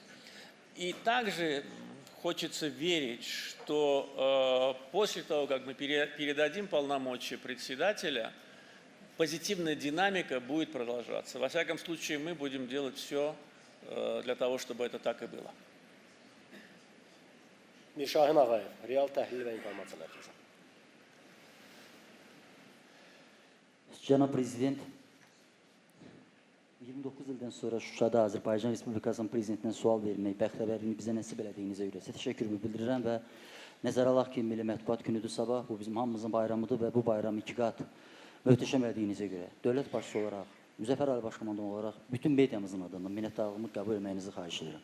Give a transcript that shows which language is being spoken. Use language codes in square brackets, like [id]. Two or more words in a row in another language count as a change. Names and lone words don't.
[ru] И также хочется верить, что после того, как мы передадим полномочия председателя, позитивная динамика будет продолжаться. Во всяком случае, мы будем делать все для того, чтобы это так и было. [az] Mirşahin Ağayev, real təhlil və informasiya mərkəzi. Cənab Prezident, 29 ildən sonra Şuşada Azərbaycan Respublikasının Prezidentinə sual vermək bəxtəvərliyini bizə nəsib elədiyinizə görə təşəkkürümü bildirirəm və nəzərə alaq ki, Milli Mətbuat günüdür sabah, bu bizim hamımızın bayramıdır və bu bayramı 2 qat möhtəşəm elədiyinizə görə dövlət başçısı olaraq, Müzəffər Ali Başkomandan olaraq bütün mediamızın adından minnətdarlığımı qəbul etməyinizi xahiş edirəm.